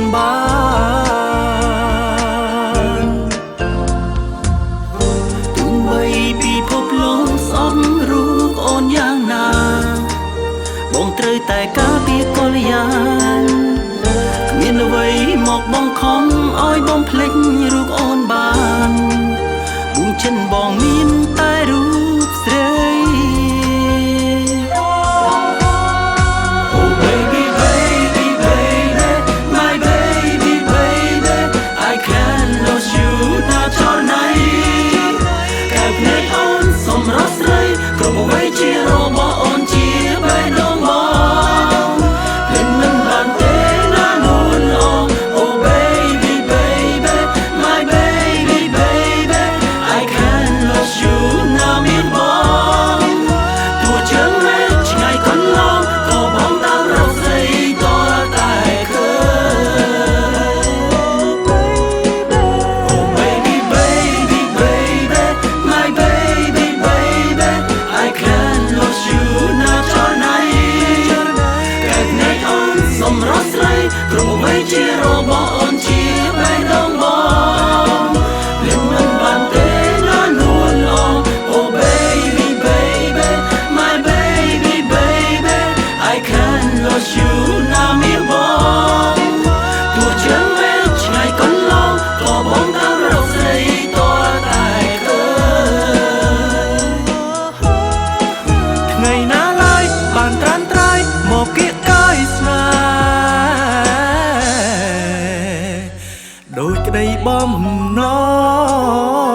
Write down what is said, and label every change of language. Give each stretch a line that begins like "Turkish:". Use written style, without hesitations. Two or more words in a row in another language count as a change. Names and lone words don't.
Khmer: បានទោះបីពិភពលោកស្អប់រូបអូនយ៉ាងណាបងត្រូវតែការពារកល្យានមានអ្វីមកបងខំឲ្យបងភ្លេចរូបអូនបានដួងចិត្តបងមានតែរូបស្រី
English: Oh baby baby baby my baby baby I can't lose you
Khmer: ណាចរណៃកែបនៃអូនសម្រស់ស្រីគ្រប់អ្វីជារបស់អូនជាបេះដូងបងភ្លេចមិនបានទេ
English: Oh baby baby my baby baby I can't lose you
Khmer: ណាមានបងទោះចឹងមិនឆ្ងាយកន្លងក៏បងតាមរកស្រីតតែឃើញ
English: Oh baby baby baby my baby baby I can't lose you
Khmer: ណាចរណៃកែបនៃអូនសម្រស់ ស្រីគ្រប់អ្វីជារបស់អូនជាបេះដូងបងលិចមិនបានទេណា នួនល្អ
English: Oh baby baby my baby baby I can't lose you
Khmer: ណាមានបងទោះចឹងមិនឆ្ងាយកន្លងក៏បងតាមរកស្រីតតែឃើញថ្ងៃណាឡើយបានត្រាំត្រៃមកគៀកកាយស្នេហ៍ដូចក្តីបំណង